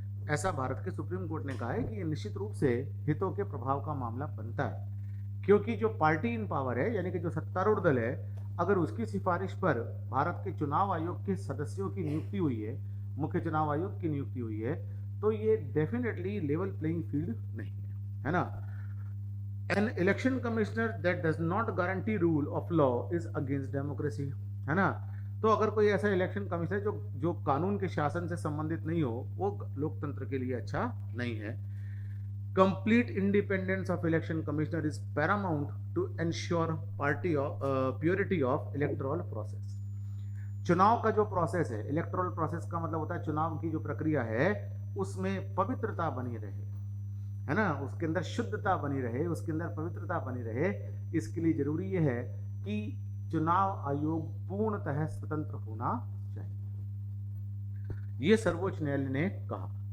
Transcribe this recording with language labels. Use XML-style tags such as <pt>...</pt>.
<hi>ऐसा भारत के supreme court ने कहा है कि ये निश्चित रूप से हितों के प्रभाव का मामला बनता है, क्योंकि जो</hi> <en>party in power</en> <hi>है यानी कि जो सत्तारूढ़ दल है, अगर उसकी सिफारिश पर भारत के चुनाव आयोग के सदस्यों की नियुक्ति हुई है, मुख्य चुनाव आयोग की नियुक्ति हुई है, तो ये</hi> <en>definitely level playing field</en> <hi>नहीं है ना।</hi> <en>an election commissioner that does not guarantee rule of law is against democracy,</en> <hi>है ना। तो अगर कोई ऐसा इलेक्शन कमिश्नर जो कानून के शासन से संबंधित नहीं हो, वो लोकतंत्र के लिए अच्छा नहीं है।</hi> <en>Complete independence of election commissioner is paramount to ensure purity of electoral process.</en> <hi>चुनाव का जो प्रोसेस है, इलेक्टोरल प्रोसेस का मतलब होता है चुनाव की जो प्रक्रिया है उसमें पवित्रता बनी रहे, है ना, उसके अंदर शुद्धता बनी रहे, उसके अंदर पवित्रता बनी रहे। इसके लिए जरूरी यह है कि चुनाव आयोग पूर्णतः स्वतंत्र होना चाहिए, यह सर्वोच्च न्यायालय ने कहा।</hi>